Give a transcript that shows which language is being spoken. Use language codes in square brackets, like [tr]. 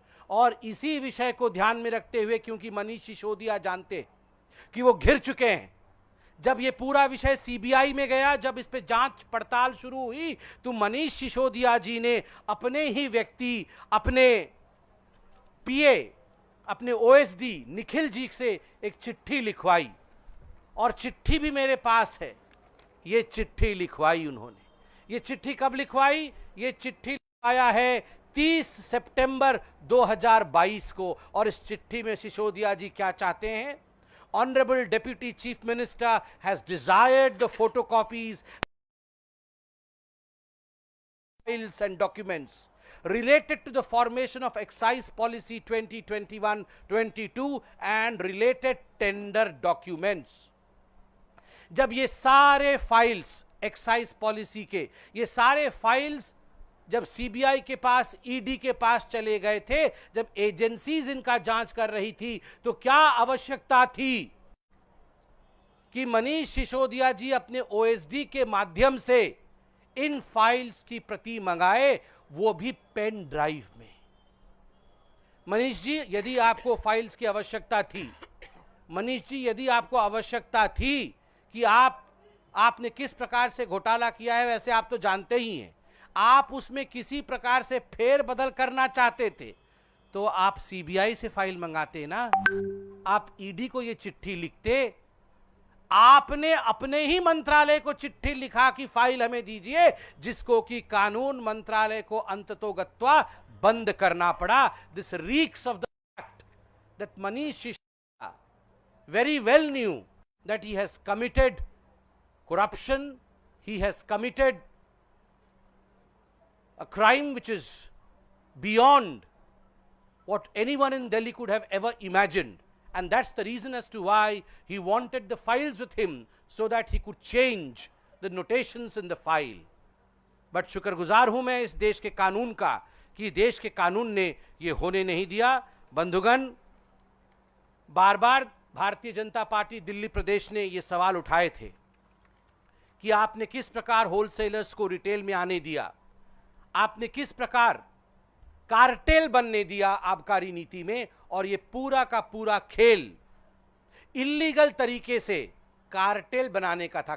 [hi] और इसी विषय को ध्यान में रखते हुए, क्योंकि मनीष सिसोदिया जानते कि वो घिर चुके हैं, जब ये पूरा विषय सीबीआई में गया, जब इस पे जांच पड़ताल शुरू हुई, तो मनीष सिसोदिया जी ने अपने ही व्यक्ति, अपने पीए, अपने ओएसडी निखिल जी से एक चिट्ठी लिखवाई, और चिट्ठी भी मेरे पास है। ये चिट्ठी लिखवाई उन्होंने। ये चिट्ठी कब लिखवाई? ये चिट्ठी लिखवाया है 30 सितंबर 2022 को। और इस चिट्ठी में सिसोदिया जी क्या चाहते हैं? [en] Honorable Deputy Chief Minister has desired the photocopies, files and documents related to the formation of Excise Policy 2021-22 and related tender documents। [hi] जब ये सारे फाइल्स एक्साइज पॉलिसी के, ये सारे फाइल्स जब सीबीआई के पास, ईडी के पास चले गए थे, जब एजेंसीज इनका जांच कर रही थी, तो क्या आवश्यकता थी कि मनीष सिसोदिया जी अपने ओएसडी के माध्यम से इन फाइल्स की प्रति मंगाए, वो भी पेन ड्राइव में। मनीष जी, यदि आपको फाइल्स की आवश्यकता थी, मनीष जी यदि आपको आवश्यकता थी कि आपने किस प्रकार से घोटाला किया है, वैसे आप तो जानते ही हैं, आप उसमें किसी प्रकार से फेर बदल करना चाहते थे, तो आप सीबीआई से फाइल मंगाते ना, आप ईडी को ये चिट्ठी लिखते, आपने अपने ही मंत्रालय को चिट्ठी लिखा कि फाइल हमें दीजिए, जिसको कि कानून मंत्रालय को अंततोगत्वा बंद करना पड़ा। [en] This reeks of the fact that Manish Sisodia very well knew that he has committed corruption, he has committed a crime which is beyond what anyone in Delhi could have ever imagined, and that's the reason as to why he wanted the files with him so that he could change the notations in the file. [hi] But शुक्रगुजार हूं मैं इस देश के कानून का कि देश के कानून ने ये होने नहीं दिया। बंधुगण, बार बार भारतीय जनता पार्टी दिल्ली प्रदेश ने ये सवाल उठाए थे कि आपने किस प्रकार होलसेलर्स को रिटेल में आने दिया, आपने किस प्रकार कार्टेल बनने दिया आबकारी नीति में, और ये पूरा का पूरा खेल इल्लीगल तरीके से कार्टेल बनाने का था।